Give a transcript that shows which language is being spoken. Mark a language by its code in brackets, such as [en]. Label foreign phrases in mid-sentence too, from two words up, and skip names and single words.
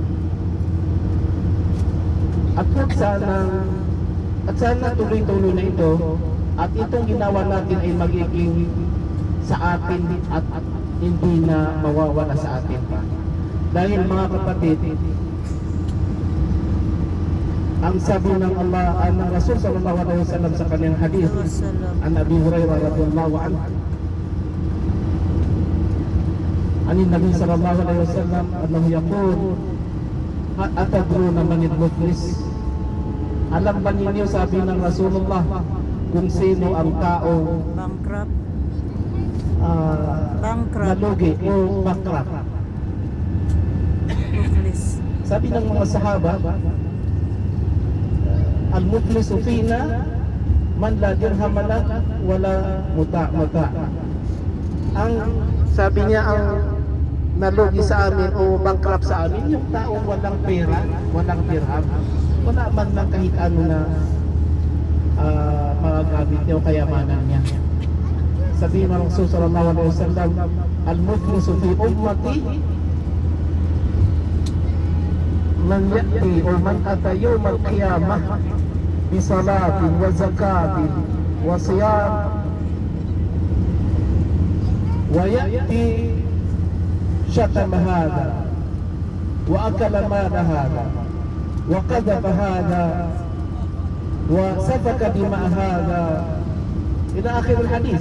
[tl] At sana tuloy-tuloy na ito, at itong ginawa natin ay magiging sa atin at hindi na mawawala sa atin pa. Dahil, mga kapatid, ang sabi ng Allah, ng Rasul [ar] صلى الله عليه وسلم [tl] sa kanyang hadith, [ar] عن أبي هريرة رضي الله عنه، عن النبي صلى الله عليه وسلم أنه يقول، أتدرون من المفلس? [tl] Alam ba ninyo, sabi ng Rasulullah, kung sino ang tao Bankrupt. nalugi o bankrupt? Muflis. Sabi ng mga sahaba, [ar] المفلس فينا من لا درهم له ولا متاع. [tl] Ang sabi niya, ang nalugi sa amin o bankrupt sa amin, yung taong walang pera, walang dirham, wala man lang kahit ano na magagamit niya o kayamanan niya. Sabi ng Rasul [ar] صلى الله عليه وسلم, المفلس في أمتي من يأتي أو من أتى يوم القيامة بصلاة وزكاة وصيام ويأتي شتم هذا وأكل مال هذا وقذف هذا وسفك دم هذا إلى آخر الحديث.